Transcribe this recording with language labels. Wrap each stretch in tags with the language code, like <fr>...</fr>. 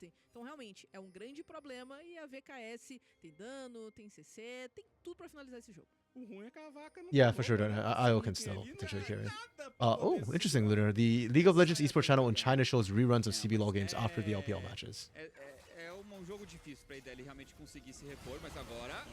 <pt>Então, realmente, é grande problema e a VKS tem dano, tem CC, tem tudo pra finalizar esse jogo.</pt> <en>Yeah, for sure. IO can still potentially carry. Oh, interesting, Lunar. The League of Legends esports channel in China shows reruns of CBLOL games after the LPL matches.</en> <pt>Jogo difícil pra ele realmente conseguir se repor, mas agora...</pt>